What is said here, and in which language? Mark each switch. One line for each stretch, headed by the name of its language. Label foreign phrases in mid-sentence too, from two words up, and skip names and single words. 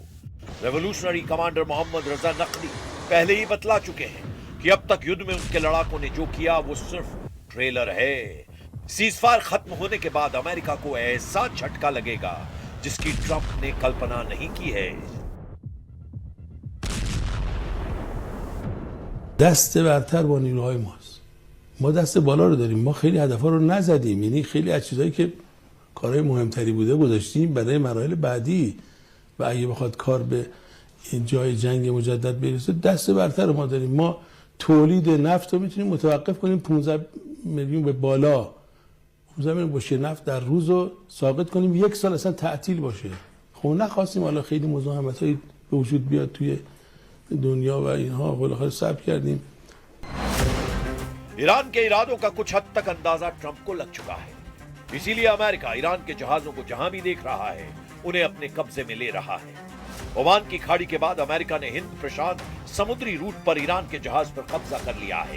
Hindi: रेवोल्यूशनरी कमांडर मोहम्मद रजा नकवी पहले ही बतला चुके हैं कि अब तक युद्ध में उनके लड़ाकों ने जो किया वो सिर्फ ट्रेलर है। सीजफायर खत्म होने के बाद अमेरिका को ऐसा झटका लगेगा जिसकी ट्रंप ने कल्पना नहीं की है।
Persian: دست برتر با نیروهای ماست. ما دست بالا رو داریم. ما خیلی هدفها رو نزدیم. یعنی خیلی از چیزایی که کارهای مهمتری بوده گذاشتیم برای مراحل بعدی و اگه بخواد کار به جای جنگ مجدد برسه دست برتر رو ما داریم. ما تولید نفت رو میتونیم متوقف کنیم 15 میلیون به بالا. 15 میلیون بشکه نفت در روز رو ساقط کنیم، یک سال اصلا تعطیل باشه. خب نخواستیم حالا خیلی مزاحمتایی به وجود بیاد توی دنیا و اینها، بالاخره صبر کردیم.
Hindi: ईरान के इरादों का कुछ हद तक अंदाजा ट्रंप को लग चुका है, इसीलिए अमेरिका ईरान के जहाजों को जहां भी देख रहा है उन्हें अपने कब्जे में ले रहा है। ओमान की खाड़ी के बाद अमेरिका ने हिंद प्रशांत समुद्री रूट पर ईरान के जहाज पर कब्जा कर लिया है।